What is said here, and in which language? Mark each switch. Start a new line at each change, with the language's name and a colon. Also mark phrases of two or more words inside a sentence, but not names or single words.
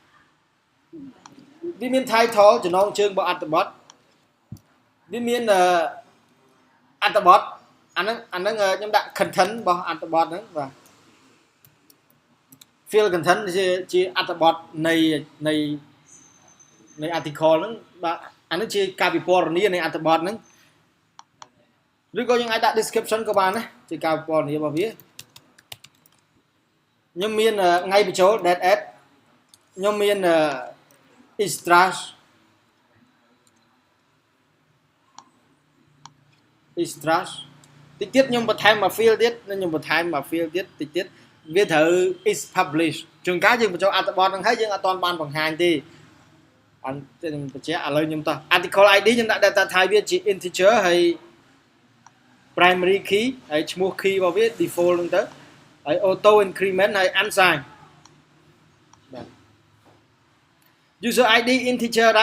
Khmer: វាមាន title ចំណងជើងរបស់អត្ថបទវាមានអត្ថបទអាហ្នឹងខ្ញុំដាក់ content របស់អត្ថបទហ្នឹងបាទ
English: field content
Khmer: ជាអត្ថបទនៃ article ហ្នឹងបាទអាហ្នឹងជាការពិពណ៌នានៃអត្ថបទហ្នឹងឬក៏យើងអាចដាក់ description ក៏បានដែរជាការពិពណ៌នារបស់វា ខ្ញុំមានថ្ងៃបញ្ចូល
English: date at
Khmer: ខ្ញុំមាន extra តិចទៀតខ្ញុំបន្ថែមមក field ទៀតខ្ញុំបន្ថែមមក field ទៀតតិចទៀតវាត្រូវ
English: is publish
Khmer: ជួនកាលយើងបញ្ចូលអត្ថបទហ្នឹងហើយយើងអត់ទាន់បានបង្ហាញទេអត់ខ្ញុំ បញ្ជាក់ឥឡូវខ្ញុំតោះ
English: article ID
Khmer: ខ្ញុំដាក់
English: data type
Khmer: វាជា integer ហើយ
English: primary key
Khmer: ហើយឈ្មោះ key របស់វា default ហ្នឹងទៅហើយ
English: auto increment
Khmer: ហើយ unsigned បាទ
English: user ID integer
Khmer: ដែរ